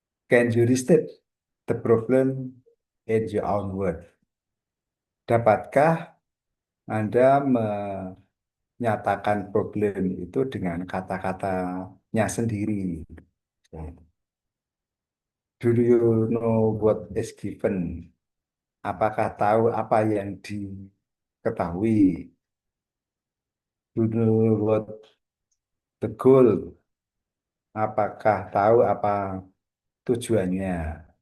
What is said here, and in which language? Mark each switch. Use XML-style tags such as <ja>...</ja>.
<en>Can you restate the problem in your own word?</en> <id>Dapatkah Anda menyatakan problem itu dengan kata-katanya sendiri?</id> <en>Do you know what is given?</en> <id>Apakah tahu apa yang diketahui?</id> <en>Do you know what the goal?</en> <id>Apakah tahu apa tujuannya?</id>